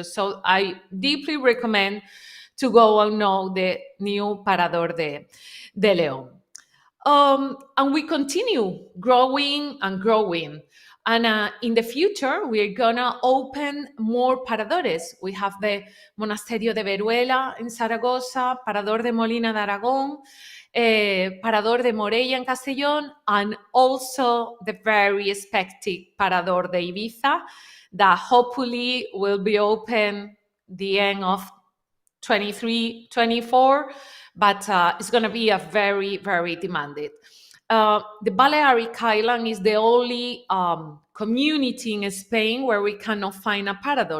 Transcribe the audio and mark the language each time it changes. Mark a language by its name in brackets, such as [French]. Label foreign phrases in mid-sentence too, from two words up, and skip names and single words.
[English] So I deeply recommend to go and know the new Parador de León. And we continue growing and growing. And in the future, we're gonna open more paradores. We have the Monasterio de Veruela in Zaragoza, Parador de Molina de Aragón, Parador de Morella in Castellón, and also the very expected Parador de Ibiza that hopefully will be open the end of 23, 24, but it's going to be a very, very demanded. The Balearic Island is the only community in Spain where we cannot find a Parador.